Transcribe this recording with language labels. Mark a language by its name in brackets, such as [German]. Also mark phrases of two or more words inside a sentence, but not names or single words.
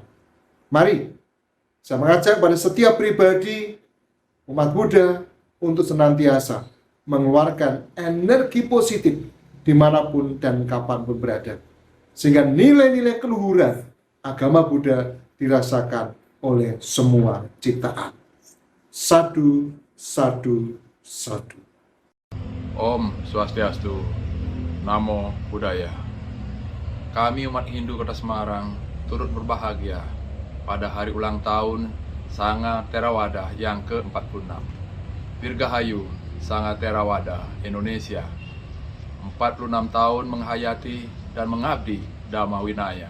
[Indonesian] Mari, saya mengajak pada setiap pribadi umat Buddha untuk senantiasa mengeluarkan energi positif dimanapun dan kapanpun berada, sehingga nilai-nilai keluhuran agama Buddha dirasakan oleh semua ciptaan. [Pali] Sadu, sadu, sadu. [Sanskrit] Om Swastiastu, [Pali] Namo Buddhaya. [Indonesian] Kami umat Hindu Kota Semarang turut berbahagia pada hari ulang tahun Sangha Theravada yang ke-46. Dirgahayu Sangha Theravada Indonesia, 46 tahun menghayati dan mengabdi Dhamma Vinaya.